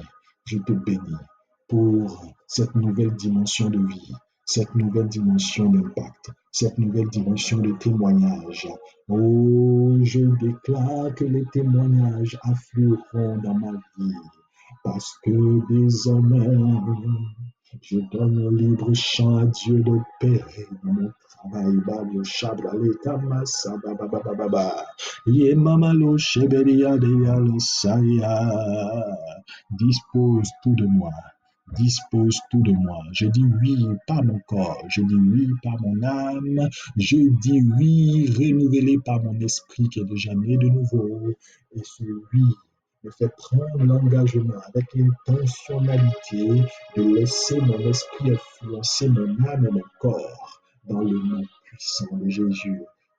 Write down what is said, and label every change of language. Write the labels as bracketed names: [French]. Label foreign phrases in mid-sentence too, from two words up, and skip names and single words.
[French] Je te bénis pour cette nouvelle dimension de vie, cette nouvelle dimension d'impact, cette nouvelle dimension de témoignage. Oh, je déclare que les témoignages afflueront dans ma vie parce que désormais, je donne un libre champ à Dieu d'opérer dans mon travail. Babo shabrale kamasa bababababa. Ye mamalo sheberia de saya. Dispose tout de moi. Dispose tout de moi. Je dis oui par mon corps. Je dis oui par mon âme. Je dis oui renouvelé par mon esprit qui est déjà né de nouveau. Et ce oui me fait prendre l'engagement avec l'intentionnalité de laisser mon esprit influencer mon âme et mon corps dans le nom puissant de Jésus.